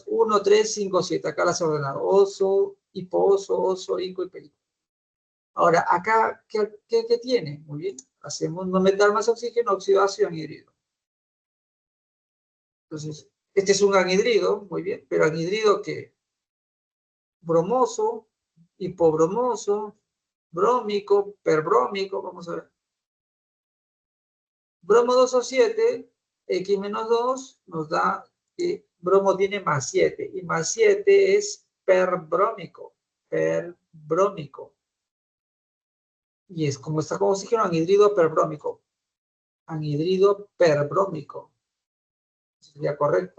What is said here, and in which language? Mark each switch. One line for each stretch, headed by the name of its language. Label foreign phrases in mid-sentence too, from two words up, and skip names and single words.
Spanish: 1, 3, 5, 7. Acá las he ordenado. Oso, hiposo, oso, ico y perico. Ahora, acá, ¿qué tiene? Muy bien. Hacemos no metal más oxígeno, óxido ácido, anhidrido. Entonces, este es un anhidrido, muy bien. Pero anhidrido que bromoso, hipobromoso, brómico, perbrómico, vamos a ver. Bromo 2O7, X menos 2, nos da que bromo tiene más 7, y más 7 es perbrómico, y es como está con oxígeno, anhidrido perbrómico, sería correcto.